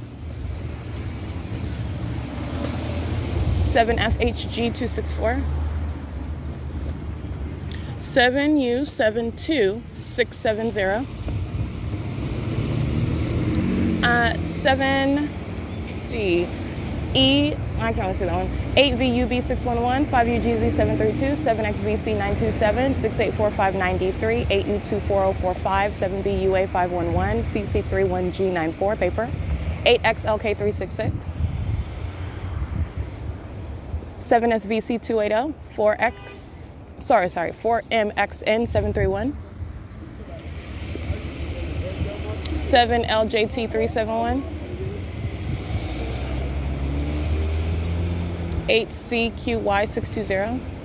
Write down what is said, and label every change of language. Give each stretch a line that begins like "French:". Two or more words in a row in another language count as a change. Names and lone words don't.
English: 7FHG264, 7U72670, I can't see that one, 8VUB611, 5UGZ732, 7XVC927, 68459D3, 8U24045, 7BUA511, CC31G94, paper, 8XLK366, 7SVC280, 4MXN731, 7LJT371, 8CQY620,